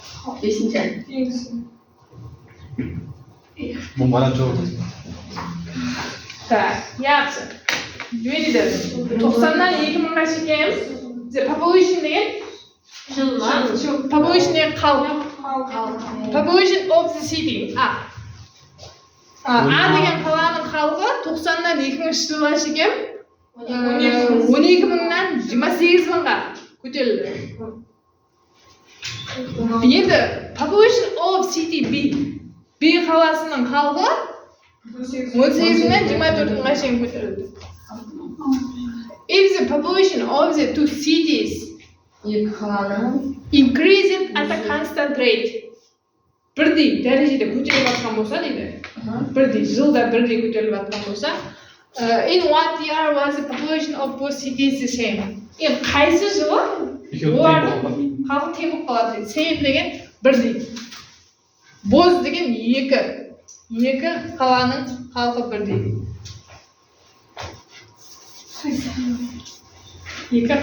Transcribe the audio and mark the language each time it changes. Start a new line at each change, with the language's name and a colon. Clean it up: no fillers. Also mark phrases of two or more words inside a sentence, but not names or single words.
Kazakh: Бұл баран жоқ. Так, яқшы. Жөйді. 90-нан 2000-ға шекеміз. Population деген? Population деген халық.
English: Population of the city.
Kazakh: A деген қаланың халқы 90-нан 2000 жылға шекем 12.000-нан 28.000-ға көтерілді. Енді
English: population of city B
Kazakh: қаласының халқы 18.000-нан 24.000-ға шейін көтерілді.
English: If the population of the two cities increased at a constant rate,
Kazakh: бірдей дәрежеде көтеріліп жатқан болса дейді, бірдей жылда бірдей көтеріліп жатқан болса,
English: in what year was the population of both cities the same?
Kazakh: Енді қайсы жылы олардың халқы тең болып қалады дейді. Same деген бірдей. Both деген екі қаланың халқы бірдей.